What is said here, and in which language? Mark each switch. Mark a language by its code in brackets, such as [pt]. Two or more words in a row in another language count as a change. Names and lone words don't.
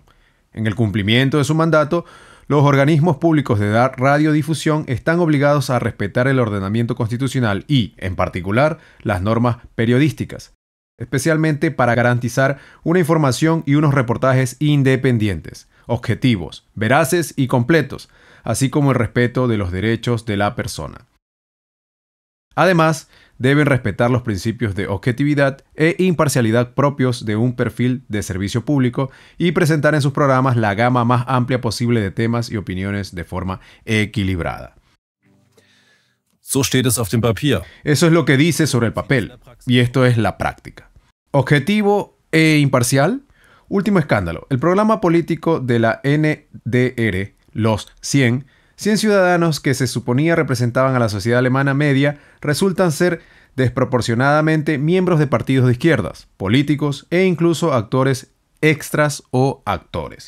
[es] En el cumplimiento de su mandato, los organismos públicos de radiodifusión están obligados a respetar el ordenamiento constitucional y, en particular, las normas periodísticas, especialmente para garantizar una información y unos reportajes independientes, objetivos, veraces y completos, así como el respeto de los derechos de la persona. Además, deben respetar los principios de objetividad e imparcialidad propios de un perfil de servicio público y presentar en sus programas la gama más amplia posible de temas y opiniones de forma equilibrada. [de] So steht es auf dem Papier. [es] Eso es lo que dice sobre el papel, y esto es la práctica. Objetivo e imparcial. Último escándalo. El programa político de la NDR, los 100 ciudadanos que se suponía representaban a la sociedad alemana media, resultan ser desproporcionadamente miembros de partidos de izquierdas, políticos e incluso actores extras o actores.